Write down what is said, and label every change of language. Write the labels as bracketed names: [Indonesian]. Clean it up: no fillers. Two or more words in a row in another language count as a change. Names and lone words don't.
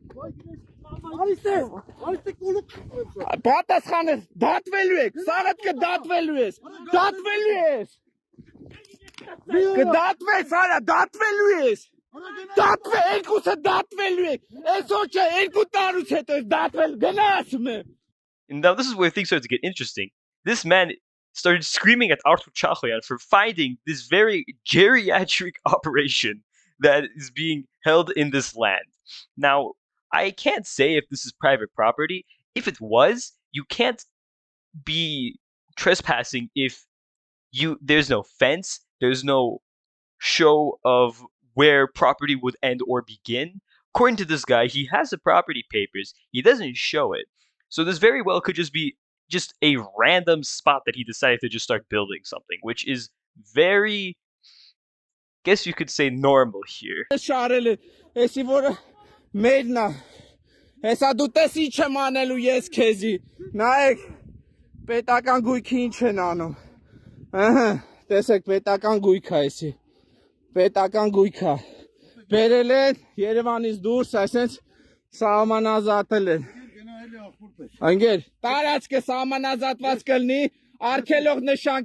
[Armenian] Արիստե կոլուկ։ Պատասխանը դատվելու եք, սարդ կդատվելու ես։ Դատվելու ես։ Կդատվես, արա, դատվելու ես։ Դատվե, երկուսը դատվելու եք։ Այսօր չէ, 2 տարուց հետո ես դատվել, գնա ասում եմ։ [English] Now this is where things start to get interesting. This man started screaming at Artur Chachoyan for finding this very geriatric operation that is being held in this land. Now, I can't say if this is private property. If it was, you can't be trespassing if there's no fence, there's no show of where property would end or begin. According to this guy, he has the property papers, he doesn't show it. So this very well could just be just a random spot that he decided to just start building something, which is very, guess you could say, normal here. [Armenian] Պետական գույքի ինչ են անում։ Ահա, տեսեք, պետական գույք է էսի։ Պետական գույք է։ Բերել են Երևանից դուրս, այսինքն սահմանազատել են։ Անգեր, տարածքը սահմանազատված կլինի, արգելող նշան